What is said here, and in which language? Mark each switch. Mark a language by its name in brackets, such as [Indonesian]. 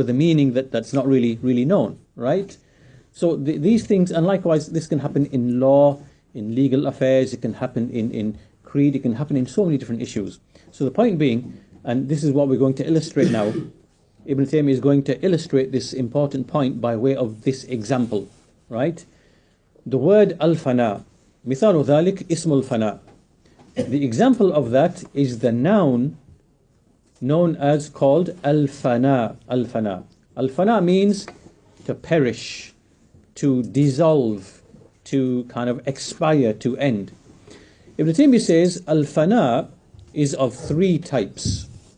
[English] With a meaning that's not really known, right? So these things, and likewise, this can happen in law, in legal affairs, it can happen in creed, it can happen in so many different issues. So the point being, and this is what we're going to illustrate now, Ibn Taymiyyah is going to illustrate this important point by way of this example, right? The word al-fana, [Arabic] مثال ذلك اسم الفنا. [English] The example of that is the noun known as called al-fana. Al-fana. Al-fana means to perish, to dissolve, to kind of expire, to end. Ibn Taymiyyah says al-fana is of three types.